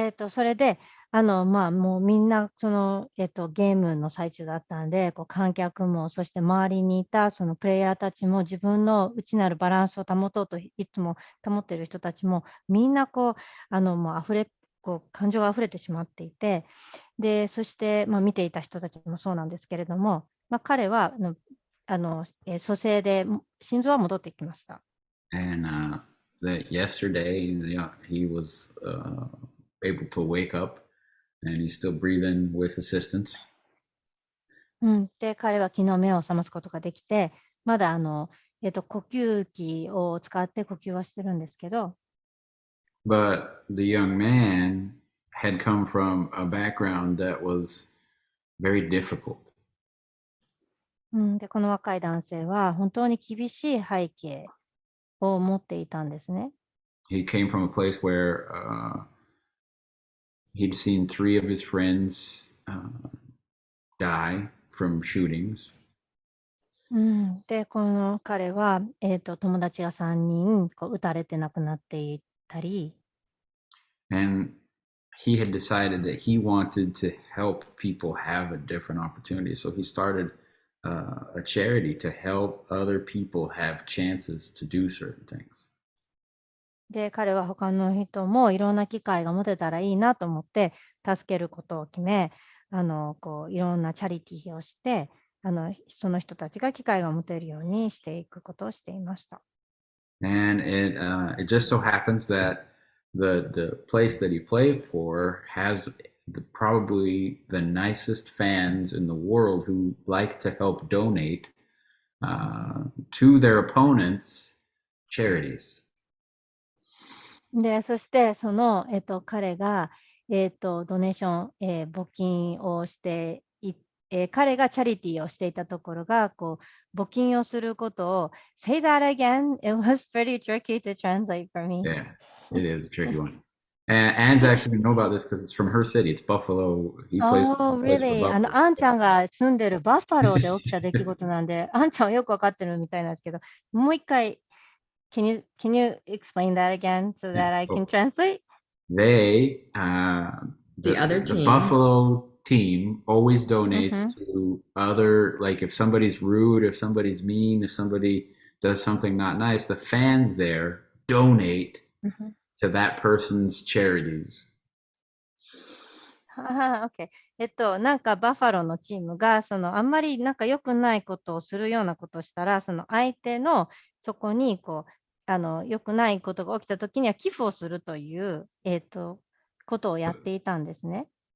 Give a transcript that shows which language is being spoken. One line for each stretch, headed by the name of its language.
Japanese: それで、もうみんな、ゲームの最中だったんで、観客も、そして周りにいたそのプレイヤーたちも、自分の内なるバランスを保とうといつも保っている人たちも、みんなもう感情が溢れてしまっていて、で、そして、見ていた人たちもそうなんですけれども、彼は、蘇生で心臓は戻ってきました。
English: And that yesterday, he was able to wake up, and he's still breathing with assistance.
Japanese: で、彼は昨日目を覚ますことができて、まだ呼吸器を使って呼吸はしてるんですけど、
English: But the young man had come from a background that was very difficult.
Japanese: で、この若い男性は本当に厳しい背景を持っていたんですね。
English: He came from a place where he'd seen 3 of his friends die from shootings.
Japanese: で、この彼は、友達が3人撃たれて亡くなっていたり、
English: And he had decided that he wanted to help people have a different opportunity. So he started a charity to help other people have chances to do certain things.
Japanese: で、彼は他の人もいろんな機会が持てたらいいなと思って、助けることを決め、いろんなチャリティーをして、その人たちが機会が持てるようにしていくことをしていました。
English: And it just so happens that the place that he played for has probably the nicest fans in the world who like to help donate to their opponents' charities.
Japanese: で、そして、彼が、ドネーション、募金をして彼がチャリティーをしていたところが、募金をすることを、
English: Say that again. It was pretty tricky to translate for me. Yeah, it is a tricky one. And Anne's actually know about this because it's from her city. It's Buffalo. He plays for Really? Buffalo.
Japanese: アンちゃんが住んでるバッファローで起きた出来事なんで、アンちゃんはよくわかってるみたいなんですけど、もう一回、
English: can you explain that again so that I can translate? They, The other the team. Buffalo team always donates Mhm. to other, like if somebody's rude, if somebody's mean, if somebody does something not nice, the fans there donate Mhm. to that person's charities. OK。
Japanese: なんかバッファローのチームが、あんまりなんか良くないことをするようなことをしたら、相手のそこに、良くないことが起きたときには寄付をするという、ことをやっていたんですね。